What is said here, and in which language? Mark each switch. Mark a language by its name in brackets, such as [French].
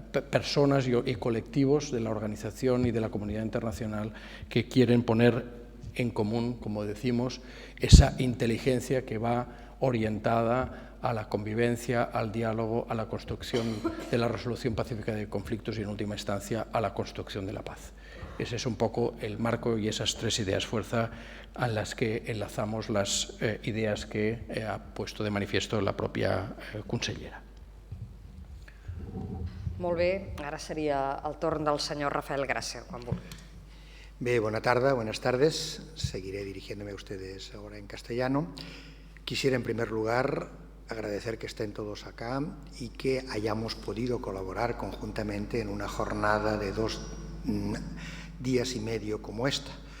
[Spanish] personas y colectivos de la organización y de la comunidad internacional que quieren poner en común, como decimos, esa inteligencia que va orientada a la convivencia, al diálogo, a la construcción de la resolución pacífica de conflictos y, en última instancia, a la construcción de la paz. Ese es un poco el marco y esas 3 ideas fuerza a las que enlazamos las ideas que ha puesto de manifiesto la propia consellera. [Catalan] Molt bé, ara seria el torn del senyor Rafael Gràcia, quan vulgui. [Spanish] Bé, buenas tardes. Seguiré dirigiéndome a ustedes ahora en castellano. Quisiera, en primer lugar, agradecer que estén todos acá y que hayamos podido colaborar conjuntamente en una jornada de 2 días y medio como esta.